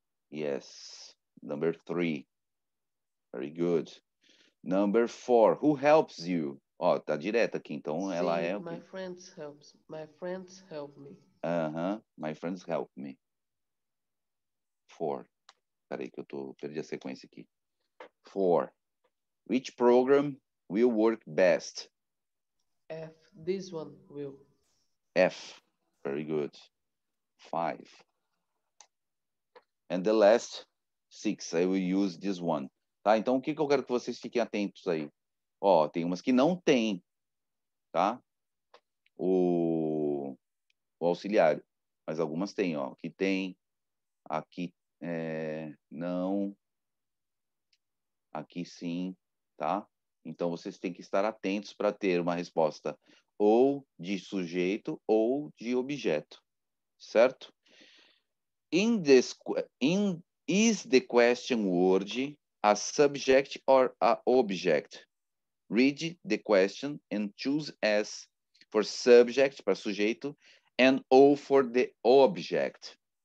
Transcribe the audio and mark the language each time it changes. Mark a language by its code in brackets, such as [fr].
[en] Yes. Number 3. Very good. Number 4. Who helps you? [pt] Ó, tá direto aqui, então [en] C. [pt] ela é... [en] My friends help me. My friends help me. 4. [pt] Peraí que perdi a sequência aqui. [en] 4. Which program will work best? F. This one will. F. Very good. 5. And the last 6, I will use this one. [pt] Tá? Então, o que eu quero que vocês fiquem atentos aí? Ó, tem umas que não tem, tá? O auxiliar. Mas algumas tem, ó. Aqui tem, aqui não, aqui sim, tá? Então, vocês têm que estar atentos para ter uma resposta ou de sujeito ou de objeto, certo? [en] Is the question word a subject or a object? Read the question and choose S for subject, [pt] para sujeito, [en] and O for the object.